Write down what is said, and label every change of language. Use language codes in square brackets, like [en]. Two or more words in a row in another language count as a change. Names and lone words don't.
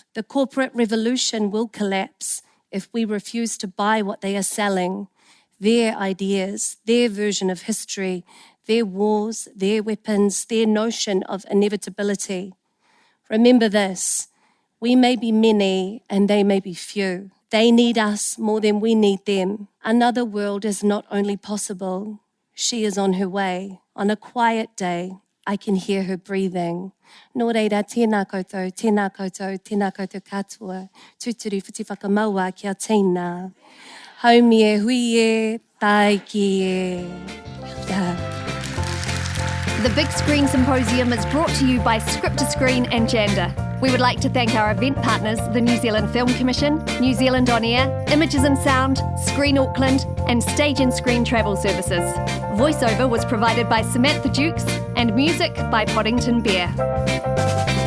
[en] The corporate revolution will collapse if we refuse to buy what they are selling, their ideas, their version of history, their wars, their weapons, their notion of inevitability. Remember this, we may be many and they may be few. They need us more than we need them. Another world is not only possible, she is on her way. On a quiet day, I can hear her breathing. [mi] Nō reira, tēnā koutou, tēnā koutou, tēnā koutou katoa, tūturu whiti whakamaua kia tēnā. Haumi e hui e, tai ki e. [en] The Big Screen Symposium is brought to you by Script to Screen and Janda. We would like to thank our event partners, the New Zealand Film Commission, New Zealand On Air, Images and Sound, Screen Auckland, and Stage and Screen Travel Services. Voiceover was provided by Samantha Dukes and music by Poddington Bear.